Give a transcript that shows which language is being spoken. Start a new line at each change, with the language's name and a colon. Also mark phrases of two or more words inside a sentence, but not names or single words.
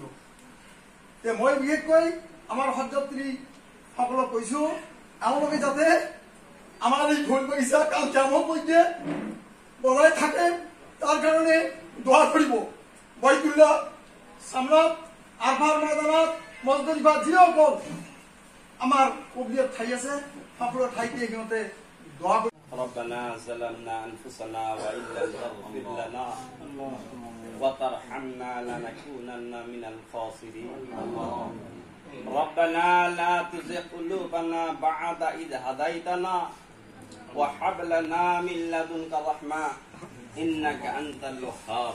Assamese: মই বিশেষকৈ আমাৰ হজযাত্ৰী সকলক কৈছো এওঁলোকে যাতে আমাৰ এই ফুল বাগিচা কাল কিয়ামত পৰ্যন্ত বজাই থাকে তাৰ কাৰণে দোৱা কৰিব। বাইতুল্লাহ সামনাত, আৰফাৰ ময়দানত, মজদলিফা যিসকল আমাৰ কবলিয়াত ঠাই আছে সকলো ঠাইতে সিহঁতে দোৱা কৰিব।
Arabic: ربنا ظلمنا أنفسنا وإن لم تغفر لنا وترحمنا لنكونن من الخاسرين. ربنا لا تزغ قلوبنا بعد إذ هديتنا وهب لنا من لدنك رحمة إنك أنت الوهاب.